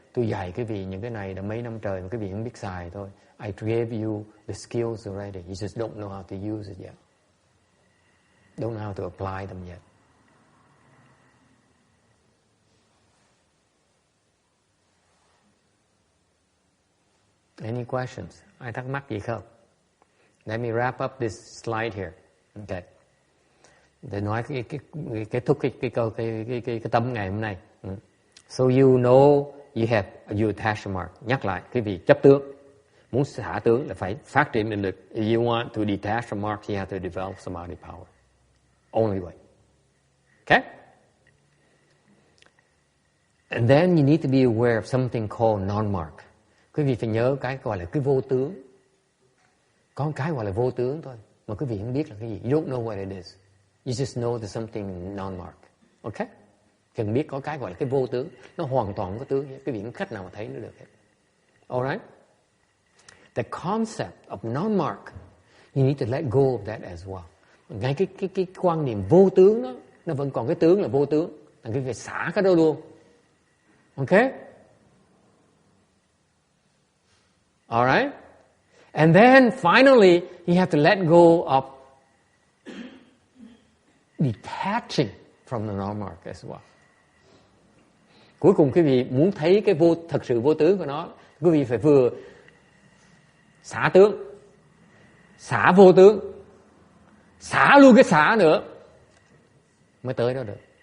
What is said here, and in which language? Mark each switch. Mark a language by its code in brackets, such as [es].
[vi] Tôi dạy quý vị những cái này đã mấy năm trời mà quý vị không biết xài thôi. [en] I gave you the skills already. You just don't know how to use it yet. Don't know how to apply them yet. Any questions? [vi] Ai thắc mắc gì không? [en] Let me wrap up this slide here. Okay. [vi] Để nói kết thúc cái tấm ngày hôm nay. [en] So you know you have you attach mark. [vi] Nhắc lại, quý vị chấp tướng. Muốn xả tướng là phải phát triển định lực. [en] If you want to detach from marks, you have to develop samadhi power. Only way. Okay? And then you need to be aware of something called non-mark. [vi] Quý vị phải nhớ cái gọi là cái vô tướng. Có một cái gọi là vô tướng thôi, mà quý vị không biết là cái gì. [en] You don't know what it is. You just know there's something non-mark. Okay? [vi] Cần biết có cái gọi là cái vô tướng. Nó hoàn toàn không có tướng. Quý vị không cách nào mà thấy nó được hết. [en] Alright? The concept of non-mark, you need to let go of that as well. [vi] Ngay cái quan niệm vô tướng đó, nó vẫn còn cái tướng là vô tướng. Quý vị phải xả cái đó luôn. [en] Okay? Alright? And then finally, you have to let go of detaching from the non-mark as well. [vi] Cuối cùng quý vị muốn thấy cái thật sự vô tướng của nó, quý vị phải vừa xả tướng, xả vô tướng, xả luôn cái xả nữa mới tới đó được.